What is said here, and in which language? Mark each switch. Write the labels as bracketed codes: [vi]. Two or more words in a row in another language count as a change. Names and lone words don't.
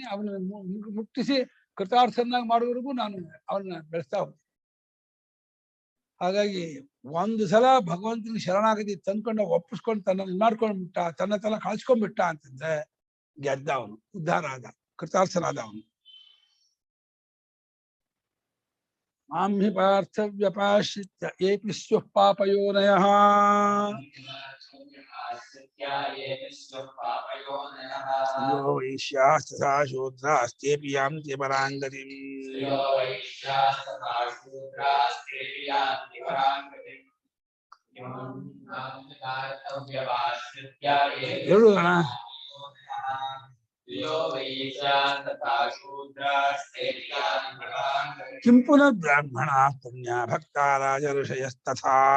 [kn] ಅವನ ಮುಟ್ಟಿಸಿ ಕೃತಾರ್ಥನಾಗಿ ಮಾಡೋವರೆಗೂ ನಾನು ಅವನ್ನ ಬೆಳೆಸ್ತಾ ಹೋಗ್ತೀನಿ. ಹಾಗಾಗಿ ಒಂದು ಸಲ ಭಗವಂತನ ಶರಣಾಗತಿ ತಂದ್ಕೊಂಡು ಒಪ್ಪಿಸ್ಕೊಂಡು ತನ್ನ ಮಾಡ್ಕೊಂಡ್ಬಿಟ್ಟ, ತನ್ನ ಕಳ್ಸ್ಕೊಂಡ್ಬಿಟ್ಟ ಅಂತಂದ್ರೆ ಗೆದ್ದ ಅವನು, ಉದ್ಧಾರ ಆದ, ಕೃತಾರ್ಥನಾದ ಅವನು. [sa] ಮಾಂ ಹಿ ಪಾರ್ಥ ವ್ಯಪಾಶ್ರಿತ್ಯ ಏಪಿ ಸ್ಯುಃ ಪಾಪಯೋನಯಃ यो वैश्यास्तथा शूद्रास्तेऽपि यान्ति पराङ्गतिम् ಹೇಳುದಣ್ಣ किं पुनः ब्राह्मणा पुण्या भक्ताराज ऋषयस्तथा